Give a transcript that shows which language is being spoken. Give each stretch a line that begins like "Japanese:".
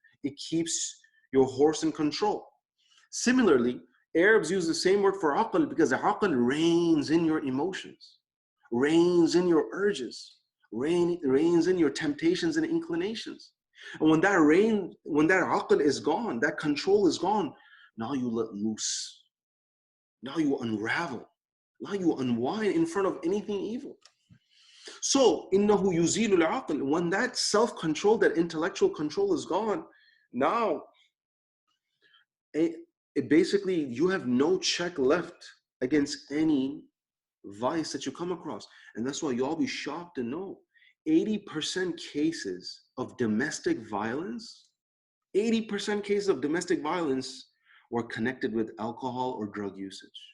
English: It keeps your horse in control. Similarly, Arabs use the same word for aql because aql reigns in your emotions, reigns in your urges, reigns in your temptations and inclinations. And when that aql is gone, that control is gone, now you let loose. Now you unravel. Now you unwind in front of anything evil.
Arabic: So, إِنَّهُ يُزِيلُ الْعَقْلِ.
English: When that self-control, that intellectual control is gone, now it basically, you have no check left against any vice that you come across. And that's why y'all be shocked to know 80% cases of domestic violence, 80% cases of domestic violence were connected with alcohol or drug usage.